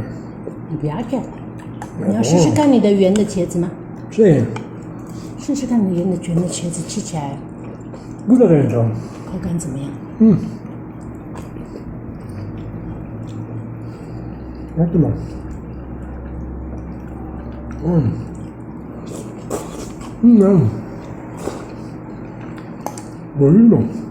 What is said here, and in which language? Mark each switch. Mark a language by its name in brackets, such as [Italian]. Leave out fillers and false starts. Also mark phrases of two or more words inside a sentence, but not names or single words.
[Chinese] 你不要这，你要试试看你的圆的茄子吗？ [Italian] Sì, [Chinese] 试试看你圆的卷的茄子吃起来 [Italian] guarda dentro. [Chinese] 口感怎么样？ [Italian] Ottimo. Buonino.